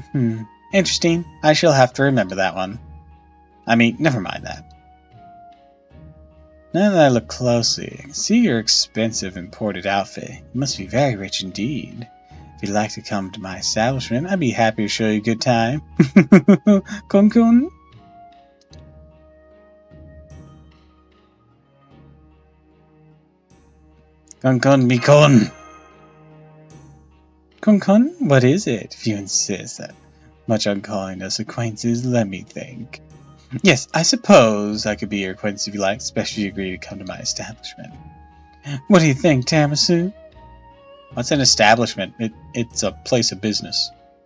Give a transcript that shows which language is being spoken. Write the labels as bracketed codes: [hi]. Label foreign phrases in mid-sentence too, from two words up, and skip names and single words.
[en] Interesting. I shall have to remember that one. I mean, never mind that. Now that I look closely, I can see your expensive imported outfit. You must be very rich indeed. If you'd like to come to my establishment, I'd be happy to show you a good time. Kun-kun? Kun-kun, mi-kun! Kun-kun, what is it, if you insist that much on calling us acquaintances? Let me think. Yes, I suppose I could be your acquaintance if you like, especially if you agree to come to my establishment. What do you think, Tamasu? What's an establishment? It's a place of business.